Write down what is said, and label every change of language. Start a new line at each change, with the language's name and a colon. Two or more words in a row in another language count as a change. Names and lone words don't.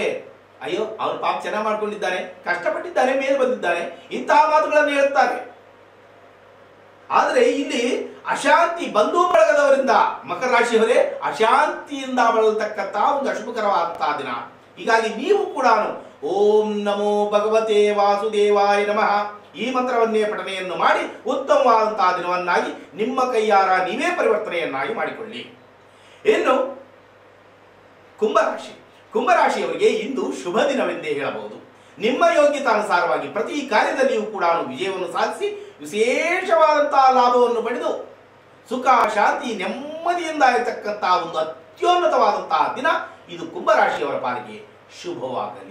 Kannada: ಅಯ್ಯೋ ಅವರು ಪಾಪ ಚೆನ್ನಾಗಿ ಮಾಡ್ಕೊಂಡಿದ್ದಾನೆ, ಕಷ್ಟಪಟ್ಟಿದ್ದಾನೆ, ಮೇಲೆ ಬಂದಿದ್ದಾನೆ, ಇಂತಹ ಮಾತುಗಳನ್ನು ಹೇಳ್ತಾರೆ. ಆದರೆ ಇಲ್ಲಿ ಅಶಾಂತಿ, ಬಂಧು ಬಳಗದವರಿಂದ, ಮಕರ ರಾಶಿಯವರೇ ಅಶಾಂತಿಯಿಂದ ಬಳಲತಕ್ಕಂತಹ ಒಂದು ಅಶುಭಕರವಾದಂತಹ ದಿನ. ಹೀಗಾಗಿ ನೀವು ಕೂಡ
Sanskrit: ಓಂ ನಮೋ ಭಗವತೆ ವಾಸುದೇವಾಯ ನಮಃ
Kannada: ಈ ಮಂತ್ರವನ್ನೇ ಪಠನೆಯನ್ನು ಮಾಡಿ ಉತ್ತಮವಾದಂತಹ ದಿನವನ್ನಾಗಿ ನಿಮ್ಮ ಕೈಯಾರ ನೀವೇ ಪರಿವರ್ತನೆಯನ್ನಾಗಿ ಮಾಡಿಕೊಳ್ಳಿ. ಇನ್ನು ಕುಂಭರಾಶಿ, ಕುಂಭರಾಶಿಯವರಿಗೆ ಇಂದು ಶುಭ ದಿನವೆಂದೇ ಹೇಳಬಹುದು. ನಿಮ್ಮ ಯೋಗ್ಯತಾನುಸಾರವಾಗಿ ಪ್ರತಿ ಕಾರ್ಯದಲ್ಲಿಯೂ ಕೂಡ ವಿಜಯವನ್ನು ಸಾಧಿಸಿ ವಿಶೇಷವಾದಂತಹ ಲಾಭವನ್ನು ಪಡೆದು ಸುಖ ಶಾಂತಿ ನೆಮ್ಮದಿಯಿಂದ ಇರತಕ್ಕಂತಹ ಒಂದು ಅತ್ಯುನ್ನತವಾದಂತಹ ದಿನ ಇದು ಕುಂಭರಾಶಿಯವರ ಪಾಲಿಗೆ ಶುಭವಾಗಲಿ.